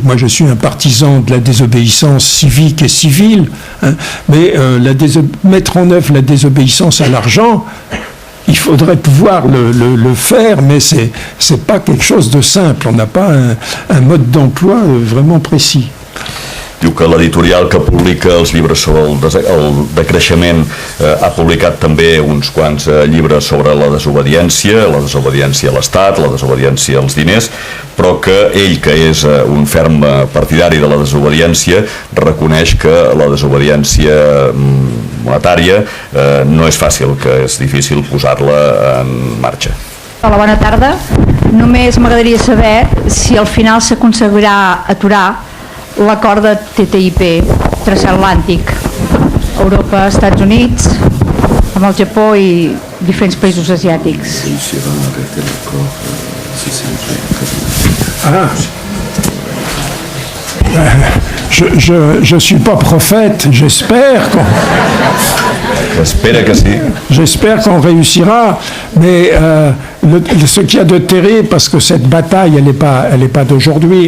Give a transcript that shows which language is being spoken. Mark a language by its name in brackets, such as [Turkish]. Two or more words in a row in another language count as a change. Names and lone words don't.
[French] Moi, je suis un partisan de la désobéissance civique et civile, hein, mais mettre en œuvre la désobéissance à l'argent, il faudrait pouvoir le faire, mais c'est pas quelque chose de simple. On n'a pas un mode d'emploi vraiment précis. [Catalan] Diu que l'editorial que publica els llibres sobre el decreixement ha publicat també uns quants llibres sobre la desobediència a l'Estat, la desobediència als diners, però que ell, que és un ferm partidari de la desobediència, reconeix que la desobediència monetària no és fàcil, que és difícil posar-la en marxa. Hola, bona tarda. Només m'agradaria saber si al final s'aconseguirà aturar l'acord de TTIP transatlàntic, Europa, Estats Units, amb el Japó i diferents països asiàtics. [French] Je ne suis pas prophète, j'espère qu'on réussira, mais ce qu'il y a de terrible, parce que cette bataille, elle n'est pas d'aujourd'hui.